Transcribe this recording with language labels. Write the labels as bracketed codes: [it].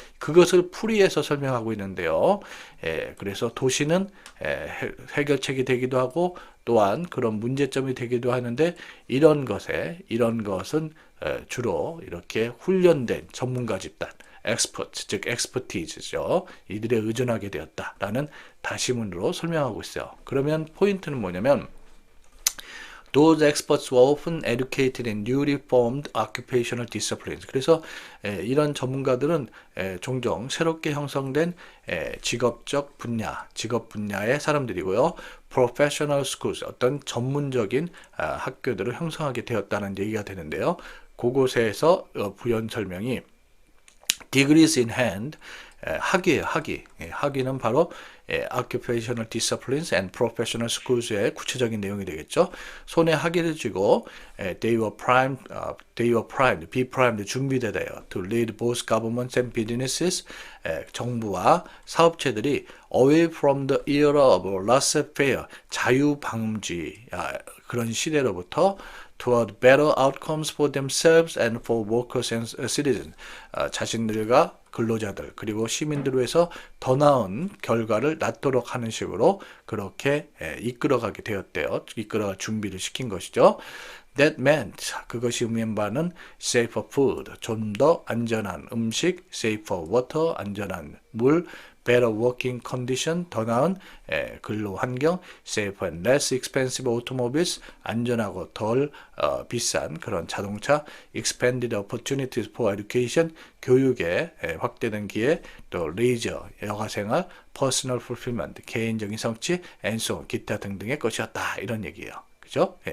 [ko] 그것을 풀이해서 설명하고 있는데요. 그래서 도시는 해결책이 되기도 하고 또한 그런 문제점이 되기도 하는데 이런 것은 주로 이렇게 훈련된 전문가 집단, 엑스퍼트, 즉 엑스퍼티즈죠. 이들에 의존하게 되었다라는 다시문으로 설명하고 있어요. 그러면 포인트는 뭐냐면 [en] Those experts were often educated in newly formed occupational disciplines. [ko] 그래서 이런 전문가들은 종종 새롭게 형성된 직업 분야의 사람들이고요. [en] Professional schools, [ko] 어떤 전문적인 학교들을 형성하게 되었다는 얘기가 되는데요. 그곳에서 부연 설명이 [en] degrees in hand, [ko] 학위예요, 학위. 학위는 바로 [en] occupational disciplines and professional schools, [ko] 의 구체적인 내용이 되겠죠. 손에 학위를 쥐고 [en] they were primed, be primed, [ko] 준비되대요. [en] to lead both governments and businesses, [ko] 정부와 사업체들이 [en] away from the era of laissez-faire, [ko] 자유방지 그런 시대로부터 [en] toward better outcomes for themselves and for workers and citizens. [ko] 자신들과 근로자들 그리고 시민들을 위해서 더 나은 결과를 낳도록 하는 식으로 그렇게 이끌어가게 되었대요. 이끌어가 준비를 시킨 것이죠. [en] That meant [ko] 그것이 의미한 바는 [en] safer food, [ko] 좀 더 안전한 음식, [en] safer water, [ko] 안전한 물, [en] better working condition, [ko] 더 나은 근로 환경, [en] safer and less expensive automobiles, [ko] 안전하고 덜 비싼 그런 자동차, [en] expanded opportunities for education, [ko] 교육에 확대된 기회, 또 leisure, 여가생활, [en] personal fulfillment, [ko] 개인적인 성취, [en] and so on, [ko] 기타 등등의 것이었다. 이런 얘기예요. 그죠?